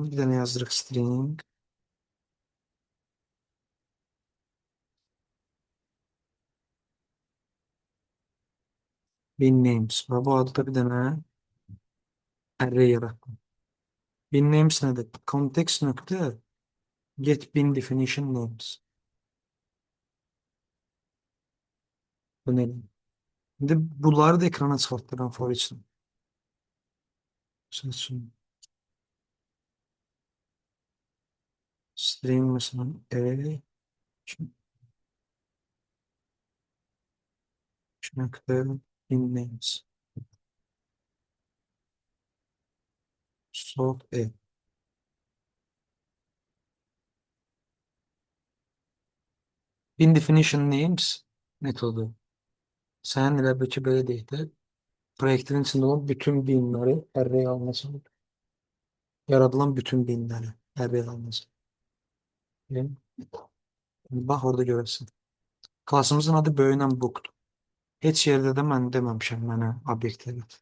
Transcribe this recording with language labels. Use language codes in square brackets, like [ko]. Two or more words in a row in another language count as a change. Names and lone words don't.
[az] Bir dənə yazdırıq string. [en] Bin names. [az] Və bu adda bir dənə array yaratdım. Bin names nədir? Context nöqtə [en] get bin definition names. [az] Bu nədir? İndi bunları da ekrana çıxartdıram [en] for each'dən. [az] Misal üçün string məsələn nöqtə [en] bin names. Sort bin definition names metodu. [az] Sənin elə bil ki, belə deyək də, proyektin içində olan bütün binləri array alması. Yaradılan bütün binləri array alması. Yəni, bax orada görəsən. Klasımızın adı böyüyən bookdur. Heç yerdə də mən deməmişəm mənə obyekt yarat.